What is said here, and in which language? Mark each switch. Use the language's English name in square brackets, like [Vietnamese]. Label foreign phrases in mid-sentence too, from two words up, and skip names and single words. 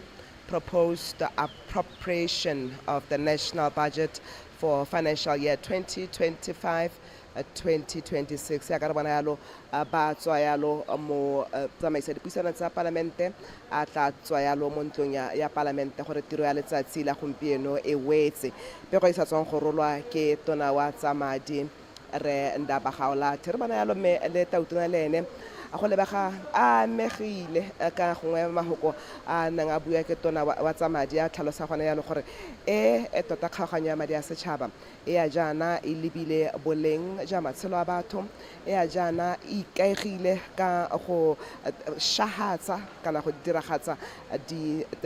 [English] Proposed appropriation of the national budget for financial year 2025-2026 [Tswana] ya ka re bona yalo ba tswa yalo mo tsamaisa dipuisano tsa palamente a tla tswa yalo mo ntlong ya palamente gore tiro ya letsatsi la gompieno e wetse pego e sa tswang go rolwa ke tona wa tsa madi re Ndaba Gaolatlhe re bona yalo me le tautona le ene a go lebega a megile ka gongwe mahoko a nang a bua ke tona wa tsa madi a tlhalosa gone yalo gore tota kgaoganyo ya madi a setšhaba e ya jaana e lebile boleng jwa matshelo a batho e ya jaana e ikaegile ka go shahatsa kana go diragatsa di